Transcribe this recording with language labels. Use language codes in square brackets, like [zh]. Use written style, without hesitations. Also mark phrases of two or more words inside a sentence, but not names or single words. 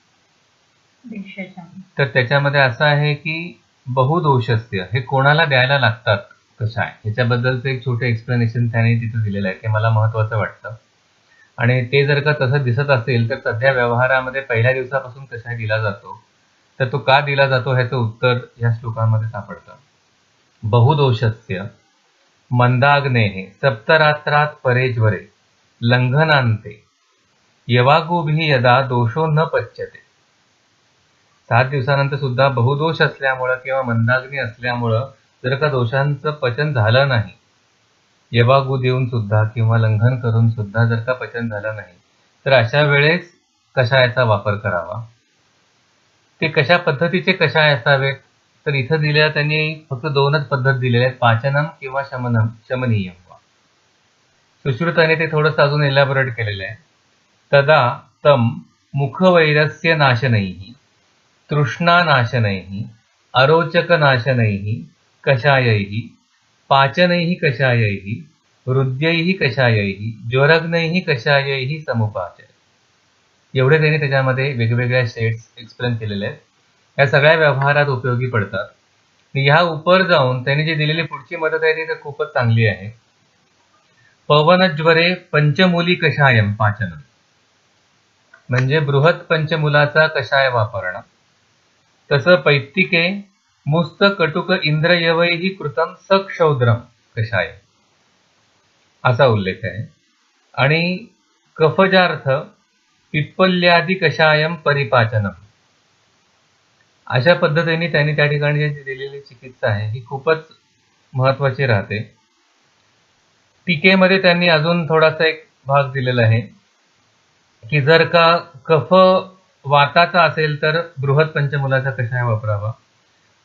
[mr] तर त्याच्यामध्ये असं आहे की बहुदोषस्य हे कोणाला द्यायला लागतात कषाय, ह्याच्याबद्दलचं एक छोटं एक्सप्लेनेशन त्याने तिथं दिलेलं आहे. ते मला महत्वाचं वाटतं. आणि ते जर का तसं दिसत असेल तर सध्या व्यवहारामध्ये पहिल्या दिवसापासून कषाय दिला जातो, तर तो का दिला जातो ह्याचं उत्तर या श्लोकामध्ये सापडतं. [sa] बहुदोषस्य मंदाग्नेः सप्तरात्रात् परे ज्वरे लंघनान्ते यवागुभिः यदा दोषो न पच्यते. [mr] 7 दिवसानंतर सुद्धा बहुदोष असल्यामुळं किंवा मंदाग्नी असल्यामुळं जर का दोषांचं पचन झालं नाही, यवागू देऊन सुद्धा किंवा लंघन करून सुद्धा जर का पचन झालं नाही, तर अशा वेळेस कषायाचा वापर करावा. ते कशा पद्धतीचे कषाय असावेत, तर इथं दिलेल्या त्यांनी फक्त 2च पद्धत दिलेल्या आहेत, पाचनम किंवा शमनीयम. सुश्रुताने ते थोडंसं अजून एलॅबोरेट केलेलं आहे. [sa] तदा तम मुखवैरस्य नाशनैः तृष्णानाशनैः अरोचकनाशनैः कषायैः पाचनैः कषायैः हृद्यैः कषायैः ज्वरग्नैः कषायैः समुपाचय. [mr] एवढे त्यांनी त्याच्यामध्ये वेगवेगळ्या [en] shades explain [mr] केलेले आहेत. या सगळ्या व्यवहारात उपयोगी पडतात. ह्या उपर जाऊन त्यांनी जी दिलेली पुढची मदत आहे ती तर खूपच चांगली आहे. [sa] पवनज्वरे पंचमूली कषायम पाचनम, [mr] म्हणजे बृहत पंचमुलाचा कषाय वापरणं. [sa] तसं पैत्तिके मुस्त कटुक इंद्रयवैः कृतम सक्षौद्रम कषाय [mr] असा उल्लेख आहे. आणि [sa] कफजार्थ पिप्पल्यादी कषायम परिपाचनम [mr] अशा पद्धतीने त्यांनी त्या ठिकाणी जी दिलेली चिकित्सा आहे ही खूपच महत्वाची राहते. टीकेमध्ये त्यांनी अजून थोडासा एक भाग दिलेला आहे की जर का कफ वाताचा असेल तर बृहत पंचमुलाचा कषाय वापरावा.